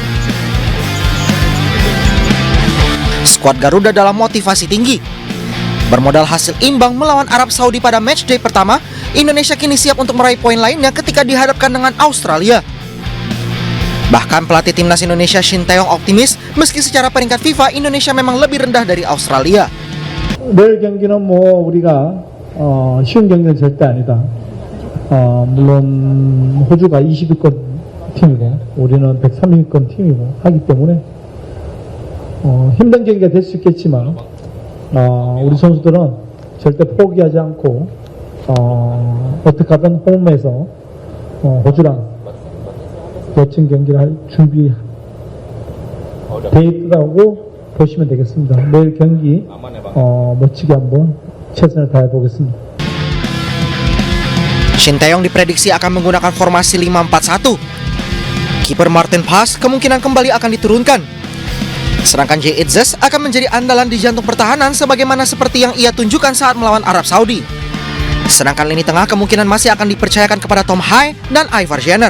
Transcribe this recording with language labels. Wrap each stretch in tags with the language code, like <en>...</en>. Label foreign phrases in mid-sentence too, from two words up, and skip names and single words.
<id>Skuad Garuda dalam motivasi tinggi. Bermodal hasil imbang melawan Arab Saudi pada matchday pertama, Indonesia kini siap untuk meraih poin lainnya ketika dihadapkan dengan Australia. Bahkan pelatih timnas Indonesia Shin Tae-yong optimis meski secara peringkat FIFA Indonesia memang lebih rendah dari Australia.</id> <ko>내일 경기는 우리가 쉬운 경기는 절대 아니다. 물론 호주가 20위권 팀이고 우리는 130위권 팀이고 하기 때문에 힘든 경기가 될 수 있겠지만 우리 선수들은 절대 포기하지 않고 어떻게 하든 홈에서 호주랑 멋진 경기를 할 준비 돼 있다고 보시면 되겠습니다. 내일 경기 멋지게 한번 최선을 다해 보겠습니다.</ko> <id>Shin Tae-yong diprediksi akan menggunakan formasi 5-4-1. Kiper Martin Paes kemungkinan kembali akan diturunkan. Sedangkan Jay Itzes akan menjadi andalan di jantung pertahanan sebagaimana seperti yang ia tunjukkan saat melawan Arab Saudi. Sedangkan lini tengah kemungkinan masih akan dipercayakan kepada Tom Hai dan Ivar Jenner.</id>